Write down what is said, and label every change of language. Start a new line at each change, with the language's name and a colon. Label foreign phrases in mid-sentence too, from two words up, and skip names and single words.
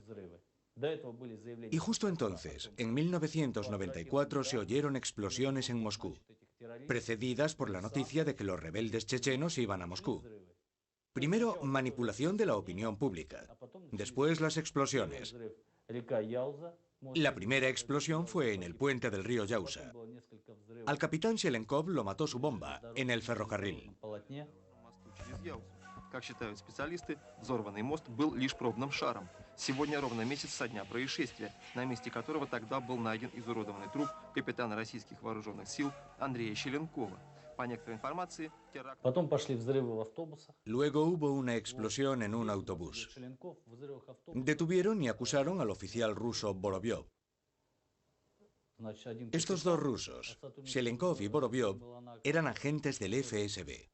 Spanish: Y justo entonces, en 1994, se oyeron explosiones en Moscú, precedidas por la noticia de que los rebeldes chechenos iban a Moscú. Primero, manipulación de la opinión pública. Después, las explosiones. La primera explosión fue en el puente del río Yauza. Al capitán Shelenkov lo mató su bomba en el ferrocarril.
Russian: Как считают специалисты, взорванный мост был лишь пробным шаром. Сегодня ровно месяц со дня происшествия, на месте которого тогда был найден изуродованный труп капитана российских вооруженных сил Андрея Щеленкова. По некоторой информации, теракт...
Spanish: Luego hubo una explosión en un autobús. Detuvieron y acusaron al oficial ruso Vorovyov. Estos dos rusos, Shelenkov y Vorovyov, eran agentes del FSB.